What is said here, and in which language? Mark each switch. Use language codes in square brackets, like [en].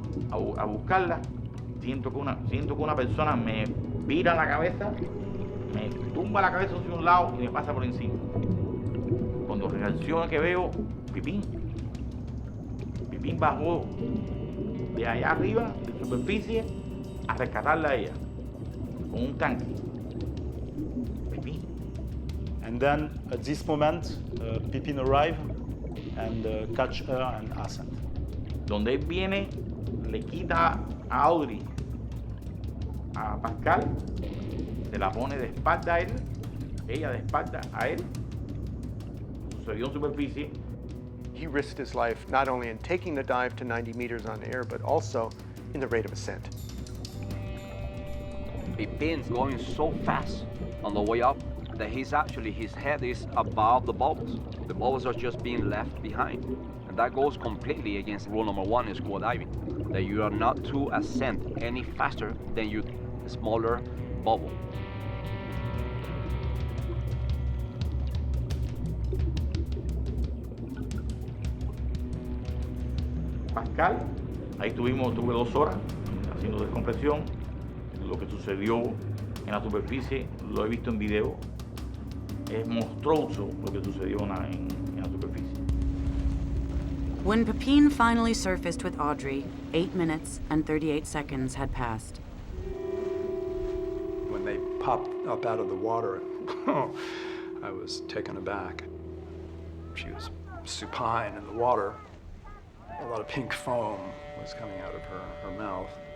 [es] A buscarla, siento que una persona me vira la cabeza, me tumba la cabeza hacia un lado y me pasa por encima. Cuando reacciono que veo, Pepin bajó de allá arriba, de superficie, a rescatarla a ella, con un tanque. Pepin. [en] And then, at this moment, Pepin arrived and catch her and ascend. [es] Donde él viene, le quita a Audrey, a Pascal, se la pone de espalda a él, ella de espalda a él, sucedió en superficie. [en] He risked his life not only in taking the dive to 90 meters on air, but also in the rate of ascent. Pepin's going so fast on the way up that his head is above the bubbles. The bubbles are just being left behind. And that goes completely against rule number 1 in scuba diving, that you are not to ascend any faster than your smaller bubble. [es] Pascal, ahí tuve 2 horas haciendo descompresión. Lo que sucedió en la superficie lo he visto en video. Es monstruoso lo que sucedió en la superficie. [en] When Pepin finally surfaced with Audrey, 8 minutes and 38 seconds had passed. When they popped up out of the water, I was taken aback. She was supine in the water. A lot of pink foam was coming out of her mouth.